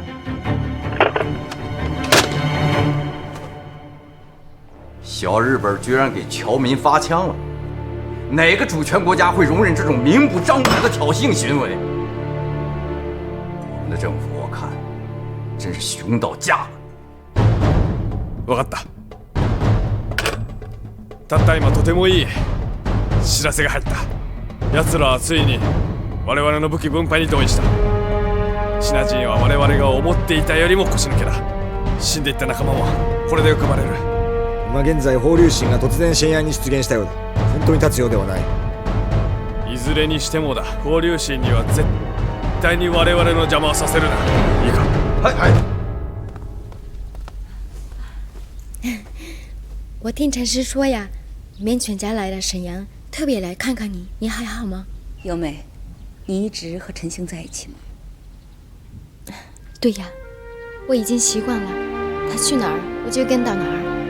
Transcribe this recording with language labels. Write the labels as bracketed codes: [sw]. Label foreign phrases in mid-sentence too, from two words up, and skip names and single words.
[zh] 小日本居然给侨民发枪了，哪个主权国家会容忍这种明目张胆的挑衅行为？我们的政府，我看真是熊到家了。 [ja] 分かった。たった今とてもいい知らせが入った。奴らはついに我々の武器分配に同意した。シナ人は我々が思っていたよりも腰抜けだ。死んでいった仲間もこれで浮かばれる。今現在法隆神が突然シェンアンに出現したようだ。本当に立つようではない。いずれにしてもだ、法隆神には絶対に我々の邪魔をさせるな。いいか。はいはい。 [zh] 我听陈师说呀，你们全家来了沈阳，特别来看看你，你还好吗？优美，你一直和陈星在一起吗？对呀，我已经习惯了，他去哪儿我就跟到哪儿。